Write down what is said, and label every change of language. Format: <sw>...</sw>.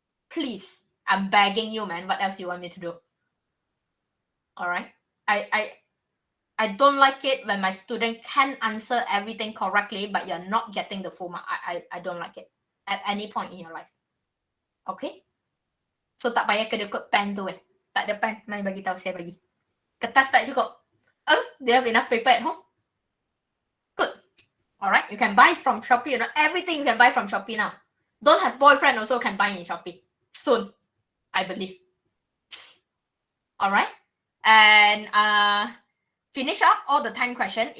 <en>Please, I'm begging you, man. What else you want me to do? All right? I don't like it when my student can answer everything correctly, but you're not getting the full mark. I don't like it at any point in your life. Okay?</en> <ms>So tak payah kedekut pen tu Tak ada pen, mai bagi tahu saya bagi. Kertas tak cukup.</ms> <en>Oh, do you have enough paper at home? Good. All right, you can buy from Shopee. You know, everything you can buy from Shopee now. Don't have boyfriend also can buy in Shopee soon, I believe. All right, and finish up all the 10 questions.</en>